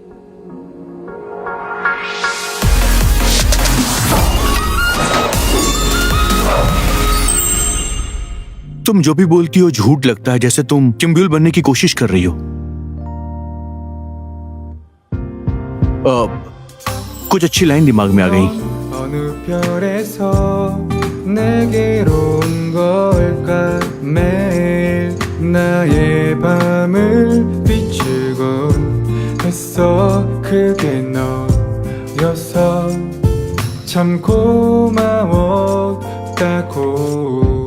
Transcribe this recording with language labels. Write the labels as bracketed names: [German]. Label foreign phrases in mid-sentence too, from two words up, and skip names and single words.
[Hindi] तुम जो भी बोलती हो झूठ लगता है, जैसे तुम किम ब्यूल बनने की कोशिश कर रही हो। कुछ अच्छी लाइन दिमाग में आ गई। [Korean] 어느 별에서 내게로 온 걸까 매일 나의 밤을 비추곤 했어 그게 너여서 참 고마웠다고